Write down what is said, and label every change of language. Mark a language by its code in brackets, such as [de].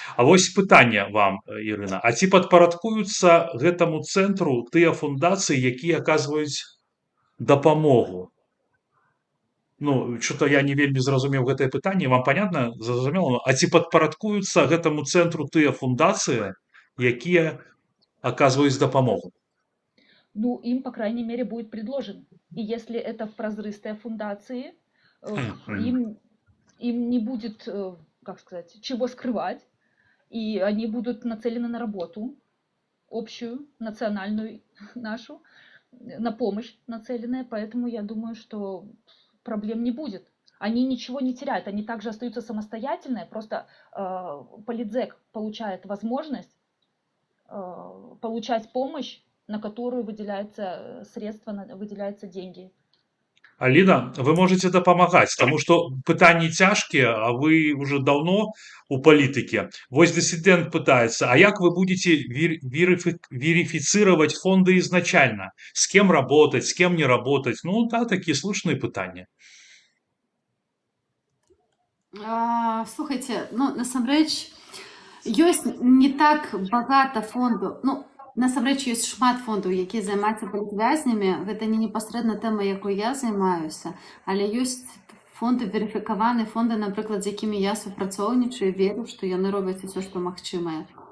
[be] А вось пытанне вам, Ірына. А ці падпарадкуюцца гэтаму цэнтру тыя фундацыі, якія аказваюць дапамогу? Ну, что-то я не вельмі зразумеў гэтае пытанне. Вам понятно? Зразумела? А ці падпарадкуюцца гэтаму цэнтру тыя фундацыі, якія аказваюць дапамогу? [ru] Ну, им, по крайней мере, будет предложено. И если это прозрыстые фундации, им не будет, как сказать, чего скрывать, и они будут нацелены на работу общую, национальную нашу, на помощь нацеленная, поэтому я думаю, что проблем не будет. Они ничего не теряют, они также остаются самостоятельные, просто политзек получает возможность получать помощь, на которую выделяются средства, выделяются деньги. [be] Аліна, вы можете дапамагаць, таму што пытанні цяжкія, а вы уже даўно у палітыке. [ru] Вось дысідэнт пытаецца, а як вы будете верифицировать фонды изначально? С кем работать, с кем не работать? Ну, да, такие слушные пытанні. [be] Слухайте, насамрэч, ёсць не так багата фондаў. Насамрэч ёсць шмат фондаў, якія займаюцца палітвязнямі. Гэта не непасрэдна тэма, якой я займаюся, але ёсць фонды верыфікаваныя, фонды, напрыклад, з якімі я супрацоўнічаю, веру, што яны робяць усё, што магчымае.